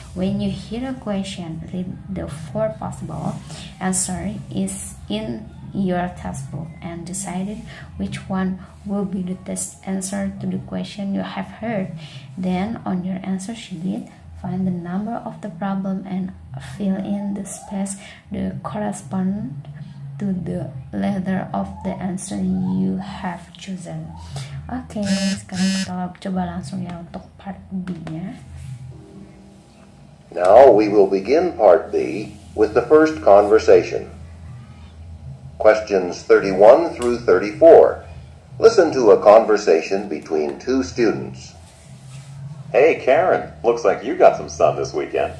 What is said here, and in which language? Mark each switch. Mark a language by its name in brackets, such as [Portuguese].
[English] When you hear a question, read the 4 possible answers in your textbook and decide which one will be the best answer to the question you have heard. Then on your answer sheet, find the number of the problem and fill in the space that correspond to the letter of the answer you have chosen. [Indonesian] Oke, sekarang kita coba langsung ya untuk part B-nya. [English] Now we will begin part B with the first conversation. Questions 31 through 34. Listen to a conversation between 2 students. Hey, Karen, looks like you got some sun this weekend.